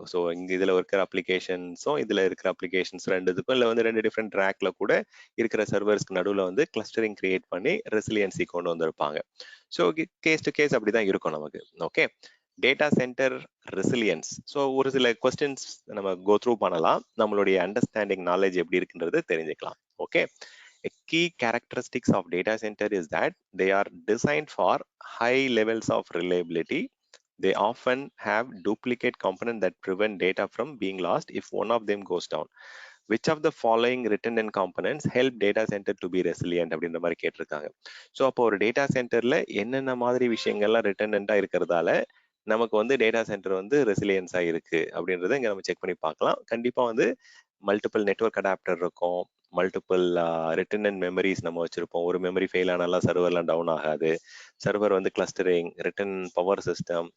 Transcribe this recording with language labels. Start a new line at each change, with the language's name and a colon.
Tamil: So இங்க இதுல இருக்கிற அப்ளிகேஷன்ஸும் இதுல இருக்கிற அப்ளிகேஷன்ஸ் ரெண்டுத்துக்கும் இல்லை வந்து 2 டிஃப்ரெண்ட் ட்ராக்ல கூட இருக்கிற சர்வர்ஸ்க்கு நடுவில் வந்து கிளஸ்டரிங் கிரியேட் பண்ணி ரெசிலியன்சி கொண்டு வந்திருப்பாங்க. ஸோ கேஸ் டு கேஸ் அப்படிதான் இருக்கும் நமக்கு. Okay, data centre resilience. So ஒரு சில கொஸ்டின்ஸ் நம்ம கோ த்ரூ பண்ணலாம், நம்மளுடைய அண்டர்ஸ்டாண்டிங் நாலேஜ் எப்படி இருக்குன்றது தெரிஞ்சுக்கலாம்.
English: Okay, a key characteristics of data center is that they are designed for high levels of reliability. They often have duplicate components that prevent data from being lost if one of them goes down. Which of the following redundant components help data center to be resilient
Tamil: அப்படின்ற மாதிரி கேட்டிருக்காங்க. So அப்போ ஒரு data சென்டர்ல என்னென்ன மாதிரி விஷயங்கள்லாம் ரிட்டர்னண்டா இருக்கிறதால நமக்கு வந்து டேட்டா சென்டர் வந்து ரெசிலியன்ஸா இருக்கு அப்படின்றத இங்க நம்ம செக் பண்ணி பார்க்கலாம். கண்டிப்பா வந்து மல்டிபிள் நெட்வொர்க் அடாப்டர் இருக்கும், மல்டிபிள் ரிட்டர்னன்ட் மெமரிஸ் நம்ம வச்சிருப்போம். ஒரு மெமரி ஃபெயில் ஆனாலும் சர்வர்லாம் டவுன் ஆகாது. சர்வர் வந்து கிளஸ்டரிங், ரிட்டன் பவர் சிஸ்டம்.